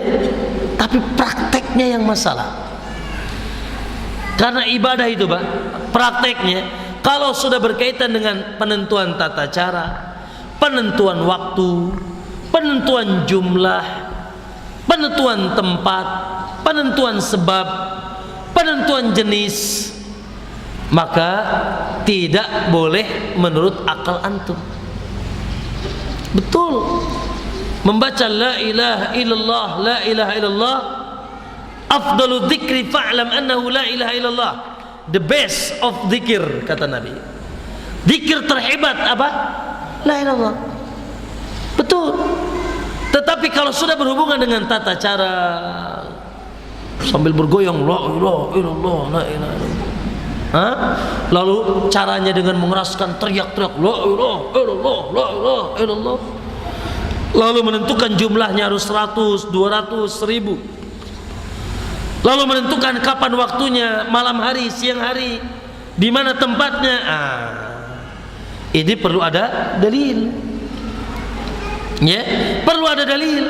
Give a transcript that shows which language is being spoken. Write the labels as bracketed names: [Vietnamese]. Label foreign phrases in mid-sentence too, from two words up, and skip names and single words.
[Indonesian] Tapi prakteknya yang masalah. Karena ibadah itu Pak, prakteknya kalau sudah berkaitan dengan penentuan tata cara, penentuan waktu, penentuan jumlah, penentuan tempat, penentuan sebab, penentuan jenis, maka tidak boleh menurut akal antum. Betul. Membaca [Arabic] لا إله إلا الله لا إله إلا الله أفضل الذكر فاعلم أنه لا إله إلا الله, [English] the best of dzikir, [Indonesian] kata Nabi. Dzikir terhebat apa? [Arabic] لا إله إلا الله. [Indonesian] Betul. Tetapi kalau sudah berhubungan dengan tata cara sambil bergoyang [Arabic] لا إله إلا الله لا إله إلا الله, [Indonesian] lalu caranya dengan mengeraskan teriak-teriak [Arabic] لا إله إلا الله لا إله إلا الله, [Indonesian] lalu menentukan jumlahnya harus 100, 200, 1000, lalu menentukan kapan waktunya, malam hari, siang hari, di mana tempatnya. Ini perlu ada dalil, ya, perlu ada dalil.